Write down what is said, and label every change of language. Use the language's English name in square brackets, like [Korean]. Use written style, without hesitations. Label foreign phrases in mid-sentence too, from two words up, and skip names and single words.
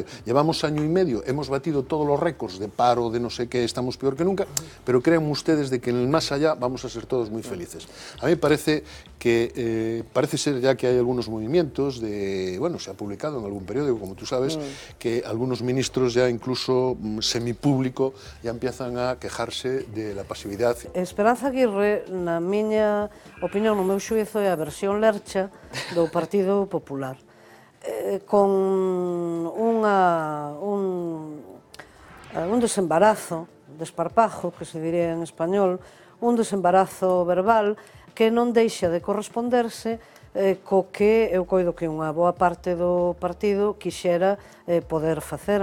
[Spanish] Llevamos año y medio, hemos batido todos los récords de paro, de no sé qué, estamos peor que nunca, pero créanme ustedes de que en el más allá vamos a ser todos muy felices. A mí me parece que parece ser ya que hay algunos movimientos de, bueno, se ha publicado en algún periódico, como tú sabes, que algunos ministros ya incluso semipúblico ya empiezan a quejarse de la pasividad. [Galician] Esperanza Aguirre, na miña opinión, no meu xuízo, é a versión lercha do Partido Popular. Con un desembarazo, desparpajo, [Spanish] que se diría en español, [Galician] un desembarazo verbal que non deixa de corresponderse co que eu coido que unha boa parte do partido quixera poder facer.